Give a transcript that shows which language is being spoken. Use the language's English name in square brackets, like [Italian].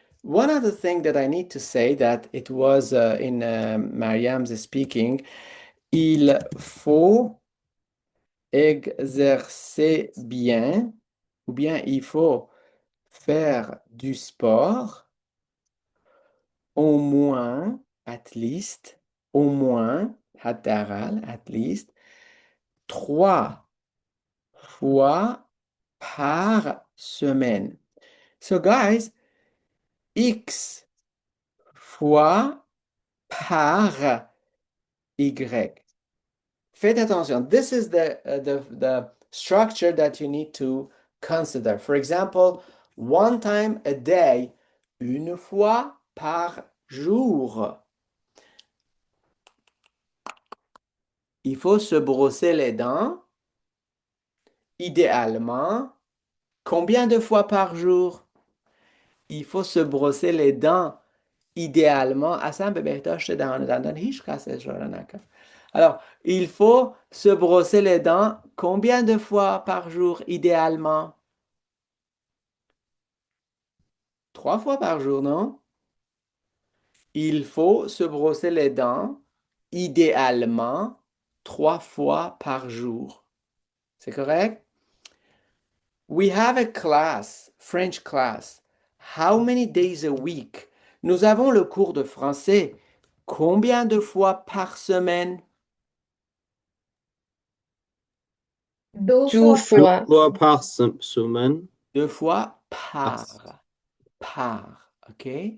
[English] One other thing that I need to say that it was in Mariam's speaking, [French] il faut exercer bien, ou bien il faut faire du sport, au moins, [English] at least, [French] au moins, at least, 3 fois par semaine. [English] So guys, [French] X fois par Y. Faites attention. [English] This is the structure that you need to consider. For example, 1 time a day, [French] une fois par jour. Il faut se brosser les dents, idéalement. Combien de fois par jour? Il faut se brosser les dents, idéalement. [Persian] اصلا به بهداشت دندان هیچ کس اجرا نکرد. [French] Alors, il faut se brosser les dents combien de fois par jour, idéalement? 3 fois par jour, non? Il faut se brosser les dents, idéalement, 3 fois par jour. C'est correct? [English] We have a class, French class. How many days a week? [French] Nous avons le cours de français. Combien de fois par semaine? 2 2 fois. 2 fois par semaine. 2 fois par. Par. OK?